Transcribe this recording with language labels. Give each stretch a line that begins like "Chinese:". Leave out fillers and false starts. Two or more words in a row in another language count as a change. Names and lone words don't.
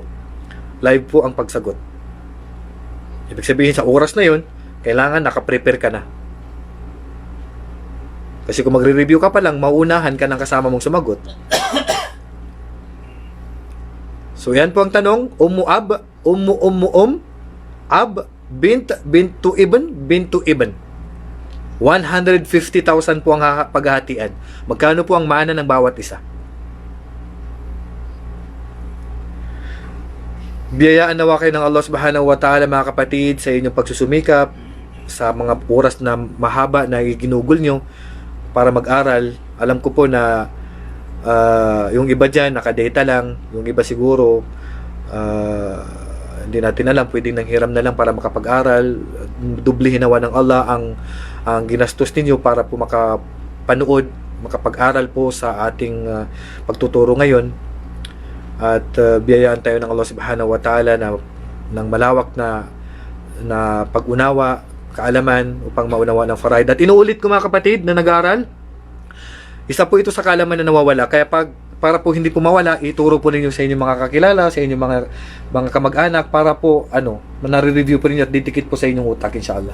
Filipino: Live po ang pagsagot. Ibig sabihin sa oras na yun, kailangan nakaprepare ka na. Kasi kung magre-review ka pa lang, mauunahan ka ng kasama mong sumagot. So yan po ang tanong,
Arabic: أب، أب، بنت ابن.
Filipino: 150,000 po ang paghahatian. Magkano po ang mana ng bawat isa? Biyayaan nawa kayo ng Allah
Arabic: سبحانه وتعالى
Filipino: mga kapatid sa inyong pagsusumikap sa mga oras na mahaba na ginugol nyo para mag-aral. Alam ko po na yung iba dyan nakadata lang, yung iba siguro hindi natin alam, pwedeng nanghiram na lang para makapag-aral. Dublihin nawa ng Allah ang ginastos ninyo para po makapanood, makapag-aral po sa ating pagtuturo ngayon. At biyayaan tayo ng Allah
Arabic: سبحانه وتعالى
Filipino: ng malawak na pag-unawa, kaalaman upang maunawa ng faraid. At inuulit ko mga kapatid na nag-aaral, isa po ito sa kaalaman na nawawala. Kaya para po hindi po mawala, ituro po ninyo sa inyong mga kakilala, sa inyong mga kamag-anak para po nare-review po ninyo at didikit po sa inyong utak inshallah.